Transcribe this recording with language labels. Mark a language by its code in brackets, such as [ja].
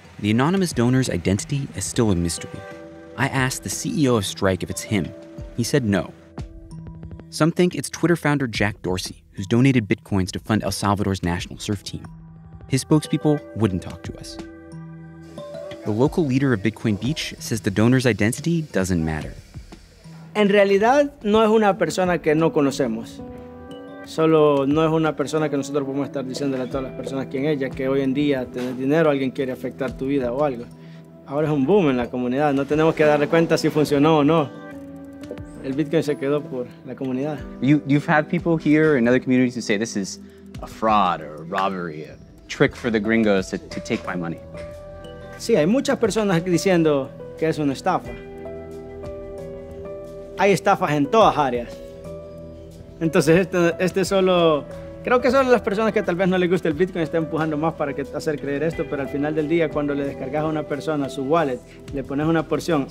[en] The anonymous donor's identity is still a mystery. I asked the CEO of Strike if it's him. He said no. Some think it's Twitter founder Jack Dorsey, who's donated Bitcoins to fund El Salvador's national surf team. His spokespeople wouldn't talk to us. The local leader of Bitcoin Beach says the donor's identity doesn't matter. [es] En realidad no es una persona que no conocemos. Solo no es una persona que nosotros podemos estar diciéndole a todas las personas quién es, ya que hoy en día tener dinero, alguien quiere afectar tu vida o algo. Ahora es un boom en la comunidad, no tenemos que darle cuenta si funcionó o no. El Bitcoin se quedó por la comunidad. [en] You've had people here in other communities who say this is a fraud or a robbery, a trick for the gringos to take my money. [es] Sí, hay muchas personas diciendo que es una estafa. Hay estafas en todas áreas. Entonces este solo Creo que son las personas que tal vez no les gusta el Bitcoin están empujando más para hacer creer esto, pero al final del día, cuando le descargas a una persona su wallet, le pones una porción.